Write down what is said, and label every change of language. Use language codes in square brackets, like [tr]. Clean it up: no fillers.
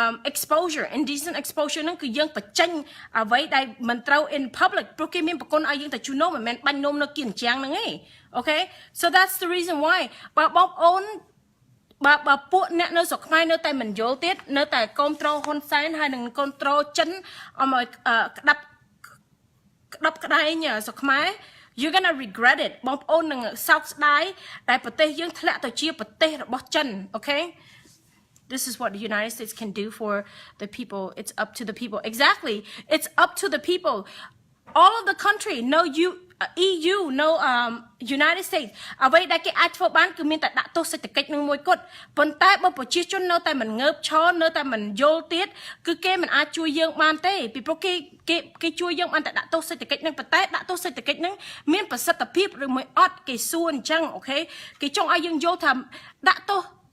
[km] exposure indecent exposure ហ្នឹងគឺយើងបញ្ចេញអ្វីដែលមិនត្រូវ in public ព្រោះគេមានប្រគុណឲ្យយើងទៅជួសនោមមិនមែនបាញ់នោមនៅគៀនជាងហ្នឹងទេ [en] okay so that's the reason why [km] បើបងប្អូនបើពួកអ្នកនៅស្រុកខ្មែរនៅតែមិនយល់ទៀតនៅតែគ្រប់គ្រងហ៊ុនសែនហើយនឹងគ្រប់គ្រងចិនឲ្យមកក្តាប់ក្តែងស្រុកខ្មែរ [en] you're gonna regret it [km] បងប្អូននឹងសោកស្ដាយដែលប្រទេសយើងធ្លាក់ទៅជាប្រទេសរបស់ចិន okay [en] This is what the United States can do for the people. It's up to the people. Exactly. It's up to the people. All of the country, no EU, no United States. [km] អ្វីដែលគេអាចធ្វើបានគឺមានតែដាក់ទោសសេដ្ឋកិច្ចនឹងមួយគត់ប៉ុន្តែបើប្រជាជននៅតែមិនងើបឈរនៅតែមិនយល់ទៀតគឺគេមិនអាចជួយយើងបានទេពីព្រោះគេជួយយើងបានតែដាក់ទោសសេដ្ឋកិច្ចនឹងប៉ុន្តែដាក់ទោសសេដ្ឋកិច្ចនឹងមានប្រសិទ្ធភាពឬមួយអត់គេសួរអញ្ចឹងអូខេគេចង់ឲ្យយើងយល់ថាដាក់ទោស